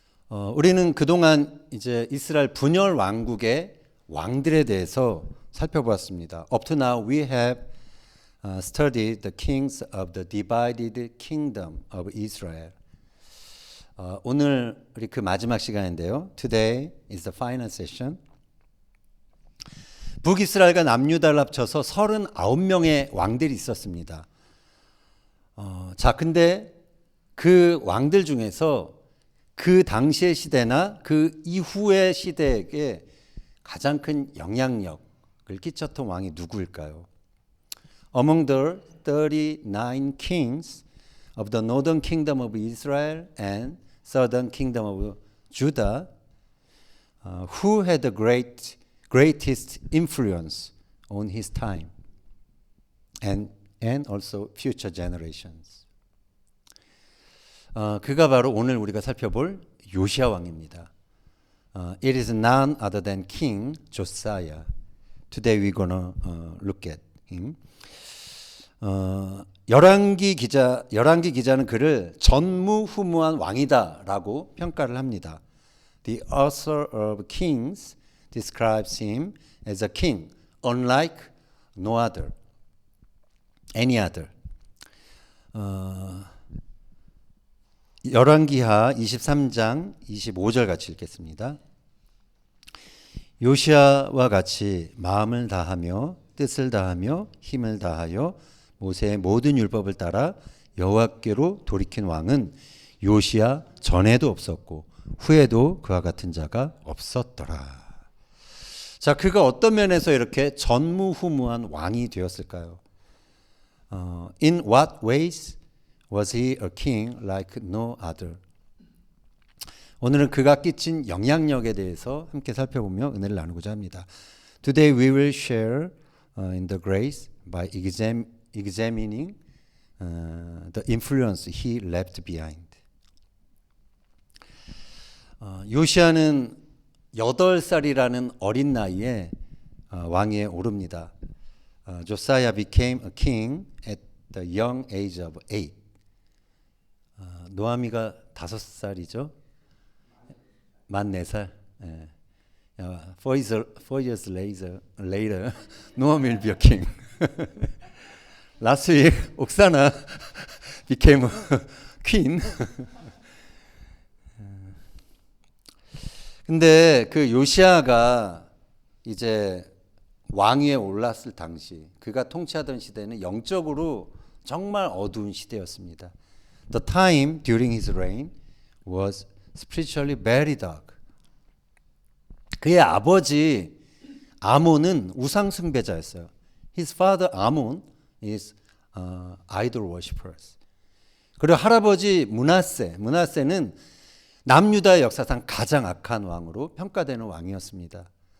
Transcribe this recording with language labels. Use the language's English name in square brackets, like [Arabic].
[Korean] 우리는 그동안 이제 이스라엘 분열 왕국의 왕들에 대해서 살펴보았습니다. [English] Up to now we have studied the kings of the divided kingdom of Israel. [Korean] 오늘 우리 그 마지막 시간인데요. [English] Today is the final session. [Korean] 북이스라엘과 남유다를 합쳐서 39명의 왕들이 있었습니다. 자, 근데 그 왕들 중에서 그 당시의 시대나 그 이후의 시대에게 가장 큰 영향력을 끼쳤던 왕이 누구일까요? [English] Among the 39 kings of the northern kingdom of Israel and southern kingdom of Judah, who had the greatest influence on his time and also future generations. [Korean] 그가 바로 오늘 우리가 살펴볼 요시야 왕입니다. [English] It is none other than King Josiah. Today we're gonna look at him. [Korean] 열왕기 기자는 그를 전무후무한 왕이다라고 평가를 합니다. [English] The author of Kings describes him as a king, unlike no other, any other. [Korean] 열왕기하 23장 25절 같이 읽겠습니다. 요시야와 같이 마음을 다하며 뜻을 다하며 힘을 다하여 모세의 모든 율법을 따라 여호와께로 돌이킨 왕은 요시야 전에도 없었고 후에도 그와 같은 자가 없었더라. 자, 그가 어떤 면에서 이렇게 전무후무한 왕이 되었을까요? [English] In what ways was he a king like no other? [Korean] 오늘은 그가 끼친 영향력에 대해서 함께 살펴보며 은혜를 나누고자 합니다. [English] Today we will share in the grace by examining the influence he left behind. [Korean] 요시야는 8살이라는 어린 나이에 왕위에 오릅니다. [English] Josiah became a king at the young age of 8. [Korean] 노아미가 5살이죠. 만 4살. 예. [English] 4 years later, Noah will be a king. Last week, Oksana became a queen. [Korean] 근데 그 요시야가 이제 왕위에 올랐을 당시, 그가 통치하던 시대는 영적으로 정말 어두운 시대였습니다. [English] The time during his reign was spiritually very dark. [Korean] 그의 아버지 아몬은 우상 숭배자였어요. [English] His father Ammon is idol worshippers. [Korean] 그리고 할아버지 므낫세는 남유다의 역사상 가장 악한 왕으로 평가되는 왕이었습니다.